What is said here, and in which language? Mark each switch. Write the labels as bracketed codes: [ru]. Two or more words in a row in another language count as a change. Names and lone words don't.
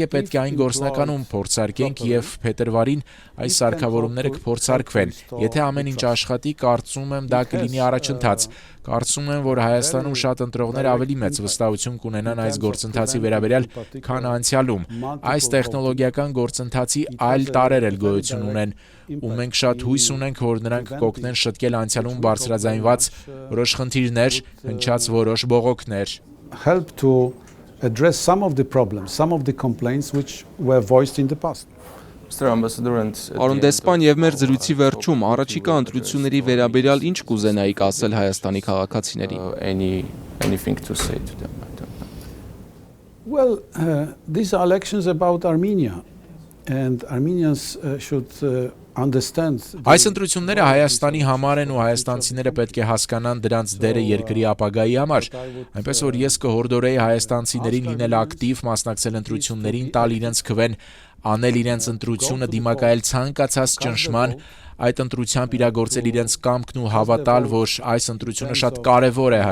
[hy] պետք է այն գործնականում փորձարկենք եւ փետրվարին այս սարքավորումները կփորձարկվեն։ Եթե ամեն ինչ աշխատի, կարծում եմ դա կլինի առաջընթաց։ Կարծում եմ, որ Հայաստանում շատ ընտրողներ ավելի մեծ վստահություն կունենան այս գործընթացի վերաբերյալ, քան անցյալում։ Այս տեխնոլոգիական գործընթացի այլ տարրեր էլ գոյություն ունեն, ու մենք շատ հույս ունենք, որ նրանք կօգնեն շտկել անցյալում բարձրաձայնված որոշ խնդիրներ, հնչած որոշ բողոքներ։ [en] help to address some of the problems, some of the complaints which were voiced in the past. Mr. Ambassador, and [hy] Պարոն դեսպան, եւ մեր զրույցի վերջում առաջիկա ընտրությունների վերաբերյալ ինչ կուզենայիք ասել Հայաստանի քաղաքացիներին։ [en] anything to say to them? I don't know. Well, these are elections about Armenia, and Armenians should understand. [hy] Այս ընտրությունները Հայաստանի համար են ու հայաստանցիները պետք է հասկանան դրանց դերը երկրի ապագայի համար։ Այնպես որ ես կհորդորեի հայաստանցիներին լինել ակտիվ, մասնակցել ընտրություններին, տալ իրենց քվեն, անել իրենց ընտրությունը, դիմակայել ցանկացած ճնշման, այդ ընտրությամբ իրագործել իրենց կամքն ու հավատալ, որ այս ընտրությունը շատ կարևոր է